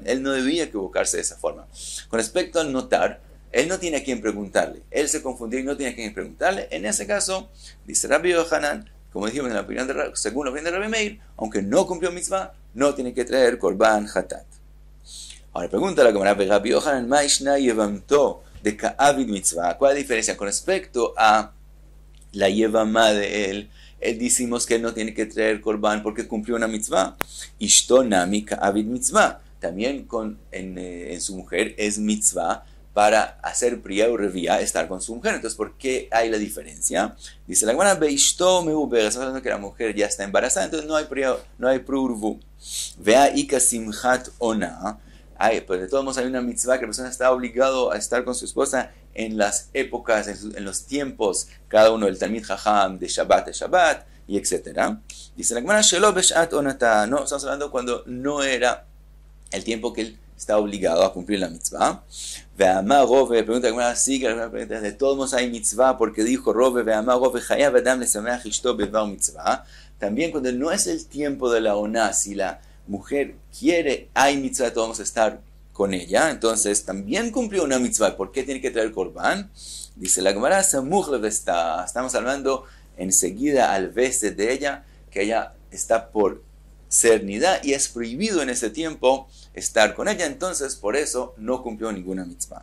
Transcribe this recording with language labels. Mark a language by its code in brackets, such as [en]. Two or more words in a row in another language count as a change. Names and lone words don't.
[es] Él no debía equivocarse de esa forma. Con respecto al notar, él no tiene a quien preguntarle. Él se confundió y no tiene a quien preguntarle. En ese caso, dice Rabbi Yohanan, como dijimos según la opinión de Rabbi Meir, aunque no cumplió mitzvah, no tiene que traer korban hatat. Ahora pregunta la Gemara, Rabbi Yohanan, [arc] מאי שנא יבמתו דקא עביד מצוה. [es] ¿Cuál es la diferencia con respecto a la yevamá de él? Él decimos que él no tiene que traer korban porque cumplió una mitzvah. [arc] אשתו נמי קא עביד מצוה. [es] También en su mujer es mitzvah para hacer priya o revía, estar con su mujer. Entonces, ¿por qué hay la diferencia? Dice la Gemara, [he] באשתו מעובר. [es] Estamos hablando que la mujer ya está embarazada, entonces no hay priya, no hay prurvu. [arc] והא איכא שמחת עונה. [es] Pero de todos modos hay una mitzvah que la persona está obligado a estar con su esposa en las épocas, en los tiempos, cada uno del [he] תלמיד חכם, [es] de Shabbat a Shabbat, y etc. [he] Dice la Gemara, שלא בשעת עונתה. [es] No, estamos hablando cuando no era el tiempo que él está obligado a cumplir la mitzvah. [arc] ואמר רבא, [es] pregunta la Gemara, sí, de todos modos hay mitzvah, porque dijo Rove, [arc] ואמר רבא, חייב אדם לשמח אשתו בדבר מצוה. [es] También cuando no es el tiempo de la oná, si la mujer quiere, hay mitzvah, todos vamos a estar con ella, entonces también cumplió una mitzvah. ¿Por qué tiene que traer korban? Dice la Gemara, estamos hablando enseguida al vested de ella, que ella está por ser nida y es prohibido en ese tiempo estar con ella, entonces por eso no cumplió ninguna mitzvah.